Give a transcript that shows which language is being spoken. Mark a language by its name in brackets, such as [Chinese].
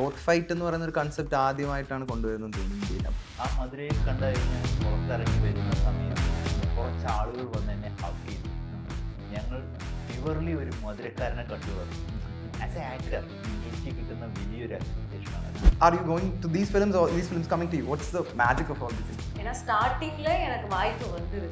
[Malayalam] Road fight എന്ന് പറയുന്ന ഒരു കൺസെപ്റ്റ് ആദ്യമായിട്ടാണ് കൊണ്ടുവരുന്നത് തോന്നുന്നു. ആ മധുരയിൽ കണ്ടു കഴിഞ്ഞാൽ പുറത്തിറങ്ങി വരുന്ന സമയം കുറച്ച് ആളുകൾ വന്ന് എന്നെ ഹഗ് ചെയ്തു. ഞങ്ങൾ പ്യുവർലി ഒരു മധുരക്കാരനെ കണ്ടു വന്നു. ആസ് എ ആക്ടർ എനിക്ക് കിട്ടുന്ന വലിയൊരു അപ്രിസിയേഷനാണ്. [English] Are you going to these films or these films coming to you? What's the magic of all this? [Tamil] ஏன்னா ஸ்டார்டிங்ல எனக்கு வாய்ப்பு வந்தது.